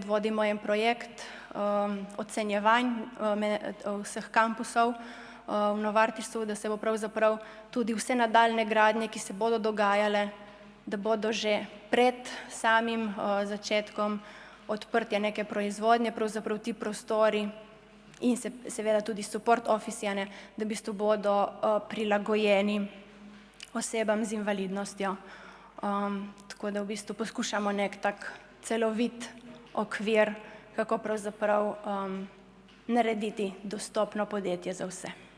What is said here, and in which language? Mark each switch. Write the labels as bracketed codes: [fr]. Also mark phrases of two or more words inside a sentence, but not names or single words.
[sl] vodimo en projekt ocenjevanj vseh kampusov v Novartisu, da se bo pravzaprav tudi vse nadaljne gradnje, ki se bodo dogajale, da bodo že pred samim začetkom odprtja neke proizvodnje, pravzaprav ti prostori in seveda tudi support office-jane, da v bistvu bodo prilagojeni osebam z invalidnostjo. Tako da v bistvu poskušamo nek tak celovit okvir, kako pravzaprav narediti dostopno podjetje za vse.